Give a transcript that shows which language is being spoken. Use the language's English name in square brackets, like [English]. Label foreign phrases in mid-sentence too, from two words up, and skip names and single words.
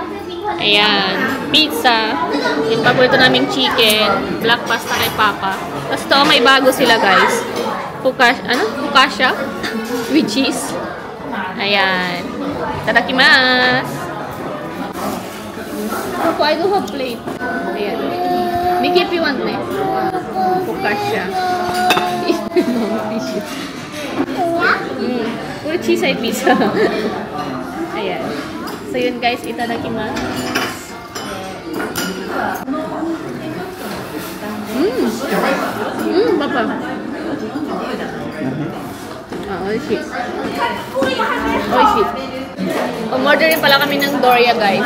[Filipino] Ayan. Pizza. Yung paborito naming chicken. [English] Black pasta kay Papa. [Filipino] Tapos ito, may bago sila guys. [English] Focaccia. With cheese. Ayan. Tadakimasu. [Filipino] Ako, [English] I don't have plate. Ayan. Miki, if you want eh. Focaccia. [Filipino] Puro cheese ay pizza. Ayan. So yun guys, itadakimasu. Papa. [Japanese] 美味しい。美味しい. [Filipino] Umorder rin pala kami ng Doria guys.